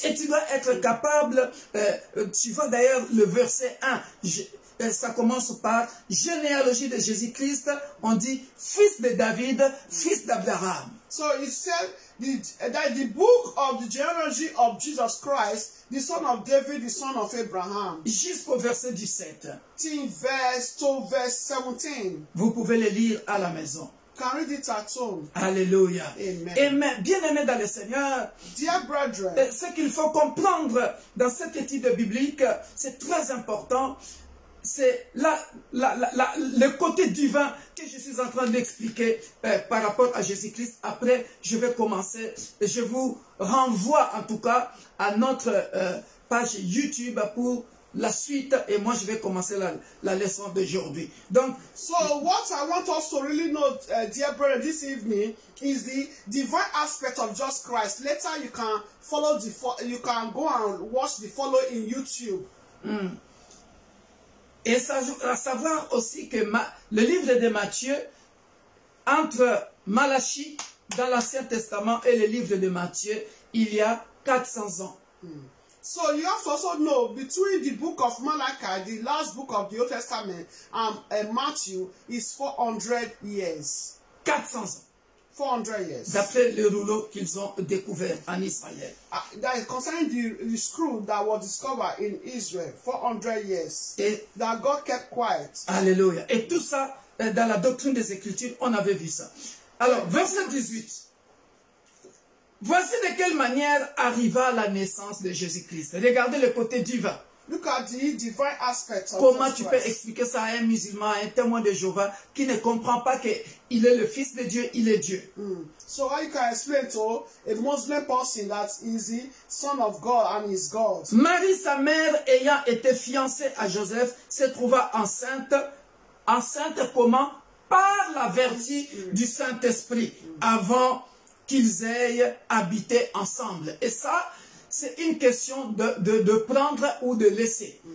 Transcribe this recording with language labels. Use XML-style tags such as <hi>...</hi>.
<fr>Et tu dois être capable, tu vois d'ailleurs le verset 1, ça commence par généalogie de Jésus-Christ, on dit fils de David, fils d'Abraham.</fr> <en>So he said that the book of the genealogy of Jesus Christ, the son of David, the son of Abraham.</en> <fr>Jusqu'au verset 17.</fr> <en>Verse 2, verse 17.</en> <fr>Vous pouvez le lire à la maison.</fr> <en>Can read it at home. Alléluia. Amen.</en> <fr>Et bien aimé dans le Seigneur,</fr> <en>Dear brethren,</en> <fr>ce qu'il faut comprendre dans cette étude biblique, c'est très important. C'est le côté divin que je suis en train d'expliquer par rapport à Jésus-Christ. Après, je vais commencer. Je vous renvoie en tout cas à notre page YouTube pour la suite. Et moi, je vais commencer la leçon d'aujourd'hui. Donc,</fr> <en>so what I want us to really know, dear brother, this evening is the divine aspect of Jesus Christ. Later, you can follow you can go and watch the follow in YouTube.</en> <fr>Et à savoir aussi que le livre de Matthieu, entre Malachie dans l'Ancien Testament et le livre de Matthieu, il y a 400 ans.</fr> <en>So you have to also know between the book of Malachi, the last book of the Old Testament, and Matthew is 400 years.</en> <fr>400 ans.</fr> <en>400 years.</en> <fr>D'après le rouleau qu'ils ont découvert en Israël.</fr> <en>That is concerning the screw that was discovered in Israel 400 years.</en> <fr>Et,</fr> <en>that God kept quiet. alléluia.</en> <fr>Et tout ça, dans la doctrine des Écritures, on avait vu ça. Alors, verset 18. Voici de quelle manière arriva la naissance de Jésus-Christ. Regardez le côté divin.</fr> <en>Look at the divine aspects of</en> <fr>Comment</fr> <en>Jesus</en> <fr>tu peux</fr> <en>Christ.</en> <fr>expliquer ça à un musulman, à un témoin de Jéhovah qui ne comprend pas qu'il est le Fils de Dieu, il est Dieu.</fr> <en>So how you can explain to a Muslim person that is the Son of God and is God?</en> <fr>Marie, sa mère, ayant été fiancée à Joseph, se trouva enceinte. Enceinte comment? Par la vertu du Saint-Esprit, avant qu'ils aient habité ensemble. Et ça, c'est une question de prendre ou de laisser.</fr>